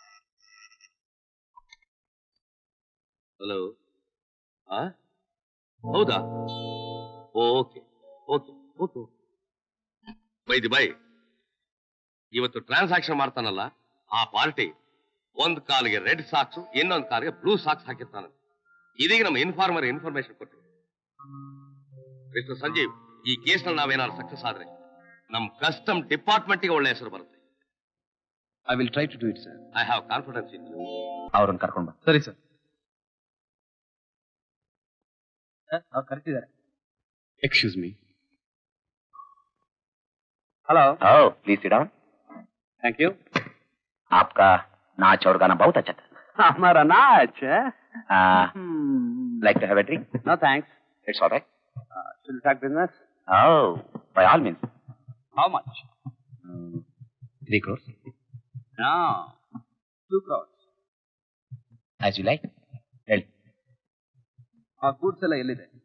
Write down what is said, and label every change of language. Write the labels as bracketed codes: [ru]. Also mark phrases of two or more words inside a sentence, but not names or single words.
[kn] ಹಲೋ ಹೌದಾ [en] OK OK OK by the way [kn] ಇವತ್ತು ಟ್ರಾನ್ಸಾಕ್ಷನ್ ಮಾಡ್ತಾನಲ್ಲ ಆ ಪಾರ್ಟಿ ಒಂದ್ ಕಾಲಿಗೆ [en] red socks [kn] ಇನ್ನೊಂದ್ ಕಾಲಿಗೆ [en] blue socks [kn] ಹಾಕಿರ್ತಾನಂತೆ ಇದೀಗ ನಮ್ಮ [en] informer information [kn] ಕೊಟ್ಟು ಮಿಸ್ಟರ್ ಸಂಜೀವ್ ಈ ಕೇಸ್ ನಲ್ಲಿ ನಾವೇನಾದ್ರು ಸಕ್ಸಸ್ ಆದ್ರೆ ನಮ್ [en] custom department [kn] ಗೆ ಒಳ್ಳೆ ಹೆಸರು ಬರುತ್ತೆ [en] I will try to do it sir I have confidence in you [kn] ಅವ್ರನ್ನ ಕರ್ಕೊಂಡು ಬಾ ಸರಿ ಸರ್ ಅವ್ರು ಕರೆಕ್ಟಿದ್ದಾರೆ [en] excuse me [kn] हेलो [hi] आओ [en] please sit down thank you [hi] आपका नाच और गाना बहुत अच्छा था हमारा नाच [en] like to have a drink no thanks it's all right should we talk business oh by all means how much 3 crores no 2 crores as you like ಹೇಳಿ [kn] ಆ ಗೂಡ್ಸ್ ಎಲ್ಲ ಎಲ್ಲಿದೆ